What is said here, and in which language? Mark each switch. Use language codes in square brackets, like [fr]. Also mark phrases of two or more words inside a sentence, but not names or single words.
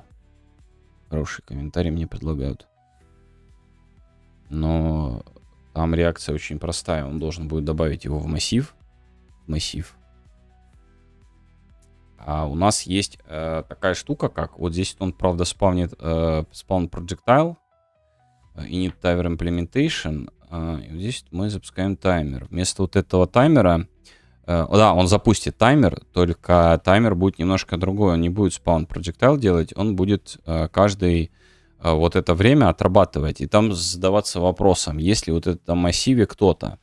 [ru] Хороший комментарий мне предлагают. Но там реакция очень простая. Он должен будет добавить его в массив. А у нас есть такая штука, как вот здесь он, правда, спавнит [en] spawn projectile, init timer implementation, [ru] и вот здесь мы запускаем таймер. Вместо вот этого таймера, да, он запустит таймер, только таймер будет немножко другой. Он не будет [en] spawn projectile [ru] делать, он будет каждый вот это время отрабатывать и там задаваться вопросом, есть ли вот в этом массиве кто-то.